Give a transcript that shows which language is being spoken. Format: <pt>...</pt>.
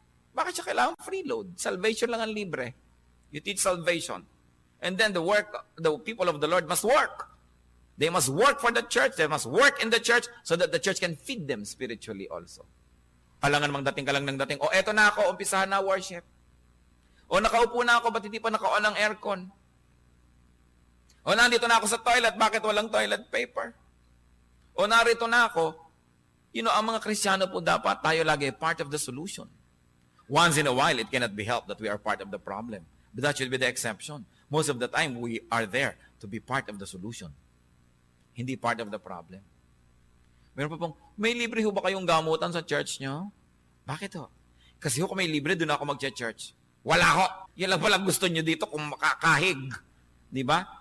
<tl>Bakit siya kailangan free load? Salvation lang ang libre.</tl> <en>You teach salvation. And then the people of the Lord must work. They must work for the church. They must work in the church so that the church can feed them spiritually also.</en> <tl>Alangan mang dating ka lang ng dating, eto na ako, umpisahan na worship. Nakaupo na ako, ba't hindi pa naka-on ang aircon? Nandito na ako sa toilet, bakit walang toilet paper? Narito na ako. Ang mga Kristiyano po dapat tayo lagi</tl> <en>part of the solution. Once in a while, it cannot be helped that we are part of the problem. But that should be the exception. Most of the time, we are there to be part of the solution.</en> <tl>Hindi</tl> <en>part of the problem.</en> <tl>Meron pa pong, may libre ho ba kayong gamutan sa church nyo? Bakit ho? Kasi kung may libre, doon ako mag-church. Wala ho. Yan lang palang gusto nyo dito kung makakahig. Di ba?</tl>